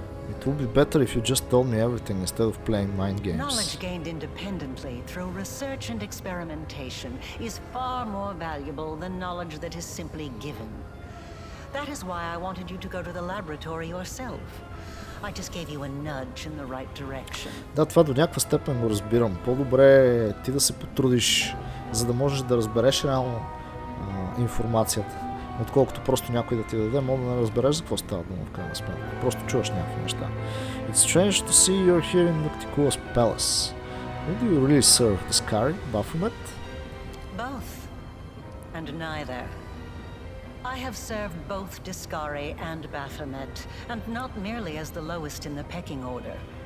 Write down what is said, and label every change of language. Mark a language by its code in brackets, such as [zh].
[en] It would be better if you just told me everything instead of playing mind games. Knowledge gained independently through research and experimentation is far more valuable than knowledge that is simply given. That is why I wanted you to go to the laboratory yourself. I just gave you a nudge in the right direction. [bg] Да, това до някаква степен го разбирам. По-добре е ти да се потрудиш, за да можеш да разбереш реално информацията, отколкото просто някой да ти даде, мога да не разбереш за какво става дума в крайна сметка. Просто чуваш някакви неща. [en] It's strange to see you're here in Nocticula's palace. Who do you really serve? Discari? Baphomet? Both. And neither. I have served both Discari and Baphomet, and not merely as the lowest in the pecking order.